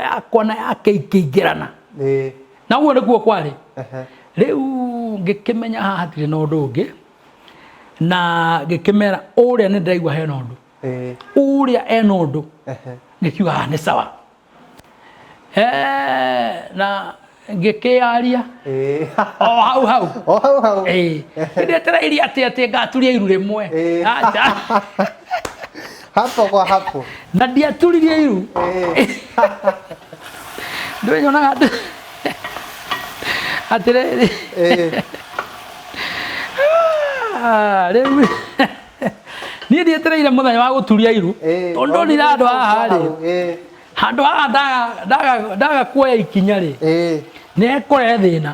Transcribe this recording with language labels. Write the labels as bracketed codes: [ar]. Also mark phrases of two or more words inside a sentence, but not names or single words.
[ki] yakwa na yake ikĩingĩrana na ũguo nĩguo kwarĩ rĩu ngĩkĩmenya haha hatirĩ na ũndũ ũngĩ na ngĩkĩmera ũrĩa nĩ ndĩraigua hena ũndũ ũrĩa ena ũndũ ngĩkiuga nĩ sawa na ngĩkĩaria o hau hau ndĩetereirie atĩ ngaturia iru rĩmwe [sw] hapo kwa hapo [ki] na ndiaturirie iru ndĩnyonaga atĩrĩrĩ rĩu niĩ ndietereire mũthenya wa gũturia iru tondũ ndonire andũ haha rĩ handũ haha ndaga kuoya ikinya rĩ nekore thina